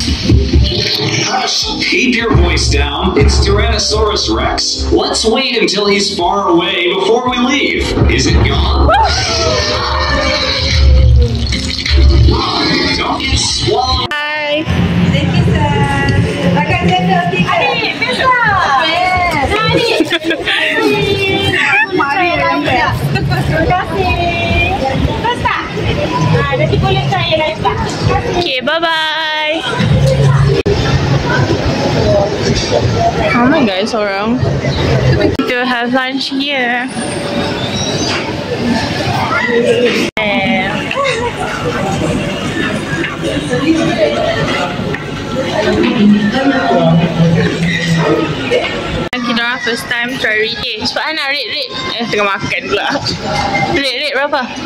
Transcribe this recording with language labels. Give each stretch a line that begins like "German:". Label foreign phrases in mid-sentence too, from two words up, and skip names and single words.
English: Hush! Keep your voice down. It's Tyrannosaurus Rex. Let's wait until he's far away before we leave. Is it gone? Don't get swallowed. Hi. Thank you, sir.
Malay: Makan cendol kita. Adik, bisa. Mari orang best. Terima kasih. Best tak? Nanti boleh try yang lain tak?
English: Okay, bye-bye.
Malay: Ramai guys orang.
English: Kita have lunch here.
Malay: Kita orang
English: first time try rate.
Malay: Sebab anak rate. Tengah makan pula. Rate berapa?